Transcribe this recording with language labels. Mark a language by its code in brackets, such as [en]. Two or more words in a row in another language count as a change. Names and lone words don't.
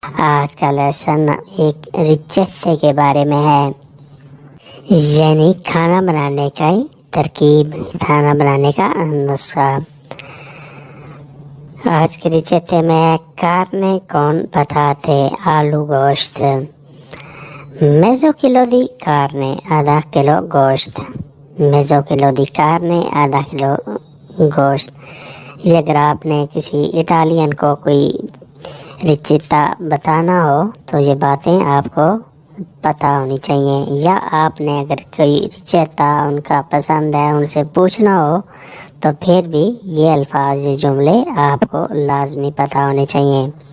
[ur] آج کا لیسن ایک ریچیٹے کے بارے میں ہے، یعنی کھانا بنانے کا ترکیب، کھانا بنانے کا نسخہ. آج کے ریچیٹے میں [it] carne con patate, [ur] آلو گوشت. [it] mezzo chilo di carne, [ur] آدھا کلو گوشت. [it] mezzo chilo di carne, [ur] آدھا کلو گوشت. یہ اگر آپ نے کسی اٹالین کو کوئی ریچیٹا بتانا ہو تو یہ باتیں آپ کو پتا ہونی چاہئیں، یا آپ نے اگر کوئی ریچیٹا ان کا پسند ہے ان سے پوچھنا ہو تو پھر بھی یہ الفاظ، یہ جملے آپ کو لازمی پتا ہونے چاہئیں.